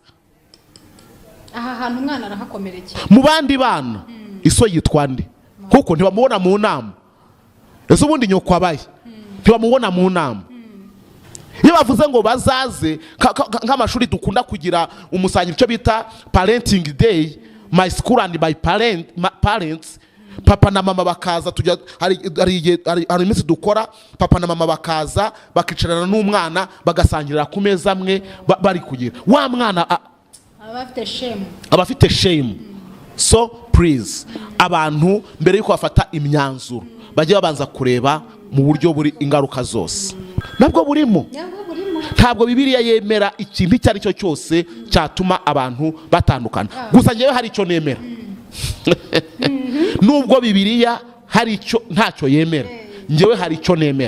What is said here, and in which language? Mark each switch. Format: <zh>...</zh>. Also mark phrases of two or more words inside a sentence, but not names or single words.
<rw>Aha hantu umwana arahakomerekeye mu bandi bana iso yitwa nde kuko ntibamubona mu nama. Ese ubundi nyoko abaye ntibamubona mu nama. Iyo bavuze ngo bazaze nk'amashuri dukunda kugira umusanyi icyo bita</rw> <en>parenting day my school and my parents</en> <rw>papa na mama bakaza tujya hari iminsi dukora papa na mama bakaza bakicarana n'umwana bagasangirira ku meza amwe bari kugira wa mwana abafite shame.</rw> <en>So please</en> <rw>abantu mbere yuko bafata imyanzuro bajye babanza kureba mu buryo buri ingaruka zose nabwo burimo. Ntabwo Bibiliya yemera ikintu icyo ari cyo cyose cyatuma abantu batandukana. Gusa ngewe hari icyo nemera nubwo Bibiliya hari icyo ntacyo yemera ngewe hari icyo nemera.</rw>